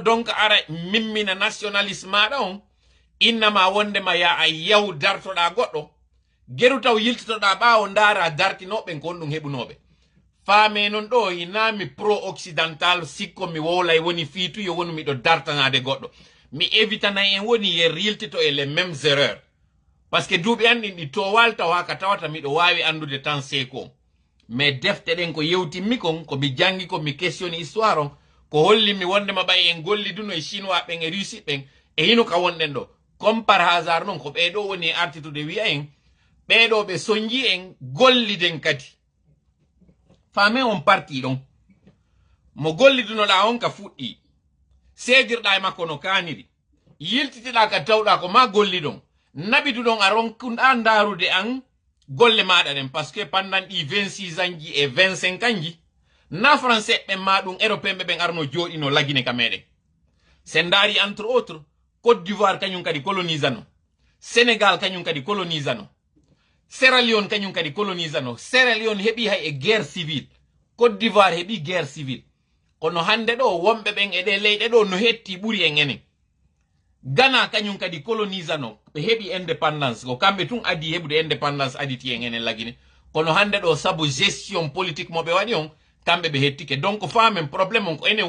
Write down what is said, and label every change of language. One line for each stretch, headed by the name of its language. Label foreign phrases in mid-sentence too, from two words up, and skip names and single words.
Fula: donc ara mimmina nationalisme maɗa on innama wondema ya a yaw dartoɗa goɗɗo geru taw yiltotoɗa ɓawo ndaara dartinoɓe kon ɗum heɓunoɓe faame non ɗo inami pro occidental sikko mi wowlay woni fiitu yo woni miɗo dartanade goɗɗo mi évitanay en woni yer yiltito e
French: les mêmes erreurs par ce que
Fula: duuɓi an ɗin ɗi towal taw haka tawata miɗo wawi andude tan seeko mais defte ɗen ko yewtimmi kon ko mi jangi ko mi questioni histoire on ko hollimi wondema ɓay en golliduno e chinois ɓen e russie ɓen e hino ka wonɗen ɗo
French: comme par hasard
Fula: noon ko ɓeɗo woni artitude wiya en ɓeɗo ɓe soñji en golliden kadi faame on parti ɗon mo gollidunoɗa on ka fuɗɗi seedirɗa e makko no kaniri yiltitiɗa ka tawɗa ko ma golliɗon naɓiduɗon a ronkuɗa ndarude an golle maɗa ɗen
French: par ce que pendant
Fula: ɗi 26 ans ji e 25 ans ji na français ɓen ma ɗum européen ɓe ɓen arno jooɗino lagine ka meɗen sen daari
French: entre autres
Fula: Côte d'Ivoire kañum kadi colonisano Sénégal kañum kadi colonisano Sierra Leone kañum kadi colonisano Sierra Leone heɓi hay e
French: guerre civile
Fula: Côte d'Ivoire heɓi
French: guerre civile
Fula: kono hande ɗo wonɓe ɓen e ɗe leyɗe ɗo no hetti ɓuri en enen Ghana kañum kadi colonisano ɓe heɓi indépendance ko kamɓe tun adi heɓude indépendance aditi en enen lagine kono hande ɗo sabu
French: gestion politique
Fula: mo ɓe waɗi on kamɓe ɓe hettike donc famen probléme on ko enen